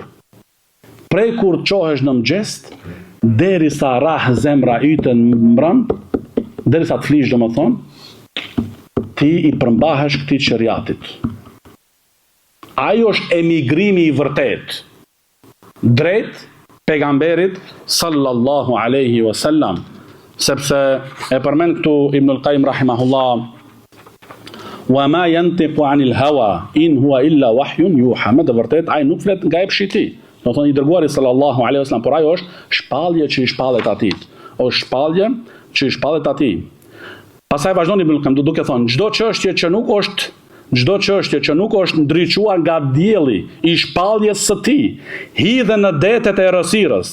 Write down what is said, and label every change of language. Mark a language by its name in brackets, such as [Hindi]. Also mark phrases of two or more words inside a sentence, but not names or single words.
[Albanian] Prej kur çohesh në mëngjes derisa rah zemra yte në mbrëm, derisa të flish domethënë, ti i përmbahesh këtij shariatit. Ai është emigrimi i vërtet drejt pejgamberit [Arabic] صلى الله عليه وسلم, [Albanian] sepse e përmend këtu Ibn al-Qayyim rahimahullah, [Arabic] وما ينطق عن الهوى إن هو إلا وحي يوحى. [Albanian] Me të vërtet ai nuk flet nga epshi i tij. Do thonë i dërguari [Arabic] صلى الله عليه وسلم, [Albanian] por ai është shpallje që i shpallet atij. Është shpallje që i shpallet atij. Pastaj vazhdon Ibn al-Qayyim duke thënë, çdo çështje që nuk është ndriçuar nga dielli i shpalljes së tij, hidhe në detet e errësirës.